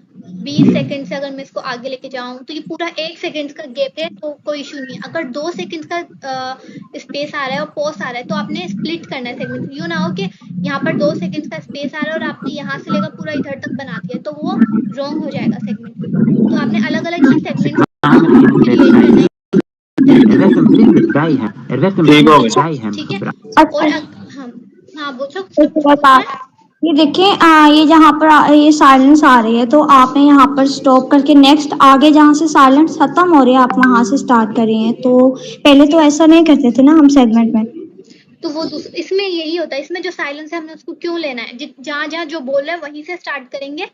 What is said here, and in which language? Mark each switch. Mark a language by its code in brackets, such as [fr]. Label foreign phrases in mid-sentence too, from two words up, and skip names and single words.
[hi] 20 सेकंड से अगर मैं इसको आगे लेके जाऊं तो ये पूरा 1 सेकंड का गैप है, तो कोई इशू नहीं है। अगर 2 सेकंड का स्पेस आ रहा है और पॉज आ रहा है तो आपने स्प्लिट करना है सेगमेंट। यूँ ना हो कि यहाँ पर 2 सेकंड का स्पेस आ रहा है और आपने यहाँ से लेकर पूरा इधर तक बना दिया, तो वो रॉन्ग हो जाएगा सेगमेंट। तो आपने अलग अलग ही [en] segment create [hi] करना है। [nl] Er werd een blinde bij hem. Er werd een blinde bij hem [hi] ठीक है। [nl] gebruikt. [hi] और अच्छा, हाँ बोलो। एक बात ये देखिए, ये जहाँ पर ये साइलेंस आ रही है तो आपने यहाँ पर स्टॉप करके नेक्स्ट आगे जहाँ से साइलेंस खत्म हो रही है आप वहाँ से स्टार्ट कर रही हैं। तो पहले तो ऐसा नहीं करते थे ना हम सेगमेंट में। तो वो इसमें यही होता है, इसमें जो साइलेंस है हमने उसको क्यों लेना है, जहाँ जहाँ जो बोल रहा है वहीं से स्टार्ट करेंगे।